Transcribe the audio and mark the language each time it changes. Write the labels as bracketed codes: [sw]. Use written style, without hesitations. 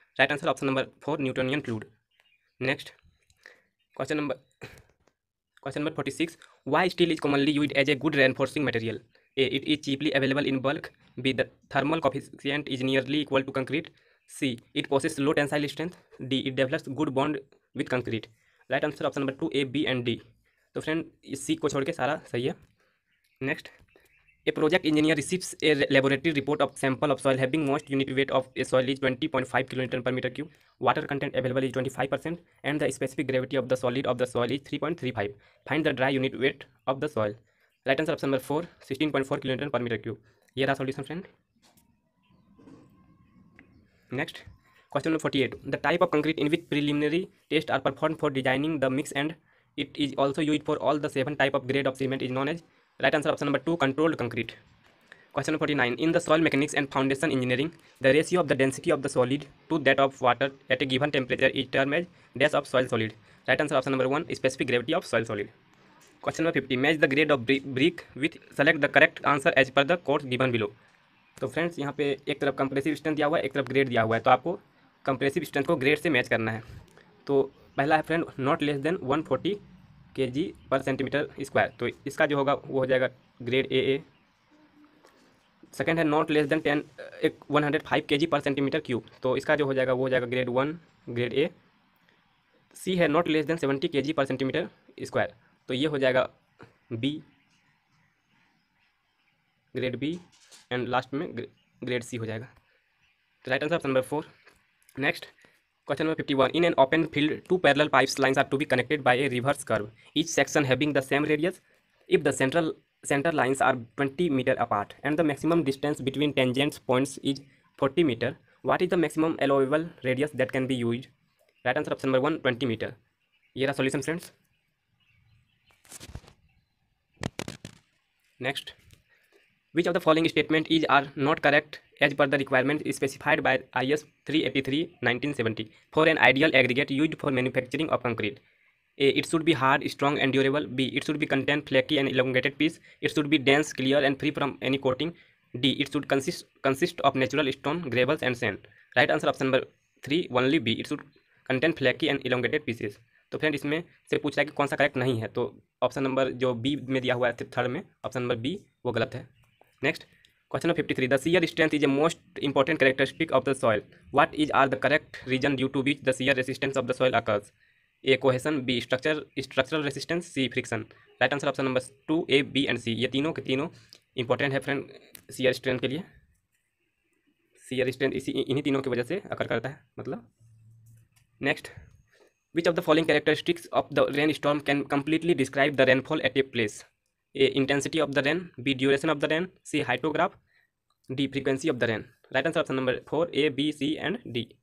[en] Right answer option number 4, Newtonian fluid. Next, question number 46. Why steel is commonly used as a good reinforcing material? A. It is cheaply available in bulk. B. The thermal coefficient is nearly equal to concrete. C. It possesses low tensile strength. D. It develops good bond with concrete. Right answer option number 2, A, B and D. [hi] तो friend इस C को छोड़ के सारा सही है। [en] Next, a project engineer receives a laboratory report of sample of soil having most unit weight of a soil is 20.5 kilonewton per meter cube. Water content available is 25% and the specific gravity of the solid of the soil is 3.35. Find the dry unit weight of the soil. Right answer option number 4, 16.4 kilonewton per meter cube. [hi] ये रहा [en] solution friend. Next, question number 48. The type of concrete in which preliminary tests are performed for designing the mix and it is also used for all the 7 type of grade of cement is known as. Right answer option number 2, controlled concrete. Question number 49. In the soil mechanics and foundation engineering, the ratio of the density of the solid to that of water at a given temperature is termed as dash of soil solid. Right answer option number 1, specific gravity of soil solid. Question number 50. Match the grade of brick with select the correct answer as per the codes given below. [hi] तो friends यहाँ पे एक तरफ compressive strength दिया हुआ है, एक तरफ ग्रेड दिया हुआ है, तो आपको कंप्रेसिव स्ट्रेंथ को ग्रेड से मैच करना है। तो पहला है friend [en] not less than [hi] 140 kg पर सेंटीमीटर स्क्वायर, तो इसका जो होगा वो हो जाएगा ग्रेड ए। सेकेंड है नॉट लेस देन 105 kg पर सेंटीमीटर क्यूब, तो इसका जो हो जाएगा वो हो जाएगा ग्रेड 1, ग्रेड ए। सी है नॉट लेस देन 70 kg पर सेंटीमीटर स्क्वायर, तो ये हो जाएगा B, grade B, and last में ग्रेड सी हो जाएगा। तो [en] Right answer option number 4। [hi] Next, [en] Question number 51. In an open field, two parallel pipes lines are to be connected by a reverse curve, each section having the same radius. If the center lines are 20 meter apart and the maximum distance between tangent points is 40 meter, what is the maximum allowable radius that can be used? Right answer option number 1, 20 meter. [hi] ये रहा [en] solution friends. Next. Which of the following statement is are not correct as per the requirement specified by IS 383/1970 for an ideal aggregate used for manufacturing of concrete? A. It should be hard, strong, and durable. B. It should be contain flaky and elongated piece. It should be dense, clear, and free from any coating. D. It should consist of natural stone, gravels, and sand. Right answer option number 3, only B. It should contain flaky and elongated pieces. [hi] तो friend इसमें से पूछ रहा है कि कौन सा correct नहीं है, तो ऑप्शन नंबर जो बी में दिया हुआ है थर्ड में, ऑप्शन नंबर बी वो गलत है. [en] Next, question number 53. The shear strength is a most important characteristic of the soil. What is are the correct reason due to which the shear resistance of the soil occurs? A. Cohesion. B. Structural resistance. C. Friction. Right answer option number 2, A, B and C. [hi] ये तीनों के तीनों important है friend shear strength के लिए. shear strength इन्हीं तीनों की वजह से अकर करता है मतलब. [en] Next, which of the following characteristics of the rainstorm can completely describe the rainfall at a place? A. Intensity of the rain. B. Duration of the rain. C. Hydrograph. D. Frequency of the rain. Right answer option number 4, A, B, C and D.